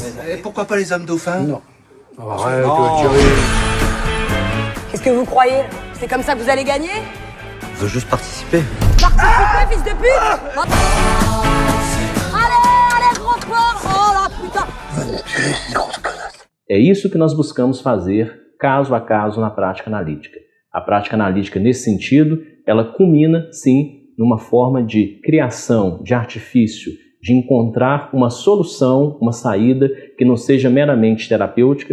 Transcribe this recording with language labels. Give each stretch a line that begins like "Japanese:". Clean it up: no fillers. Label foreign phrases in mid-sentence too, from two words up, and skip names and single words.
French: Et pourquoi pas les hommes dauphins? Non. Arrête, Qu'est-ce que vous croyez? C'est comme ça que vous allez gagner? Je veux juste participer. Participez, fils de pute! Allez, gros sport! Oh la putain!
Portuguese: É isso que nós buscamos fazer caso a caso na prática analítica. A prática analítica, nesse sentido, ela culmina, sim, numa forma de criação, de artifício, de encontrar uma solução, uma saída que não seja meramente terapêutica.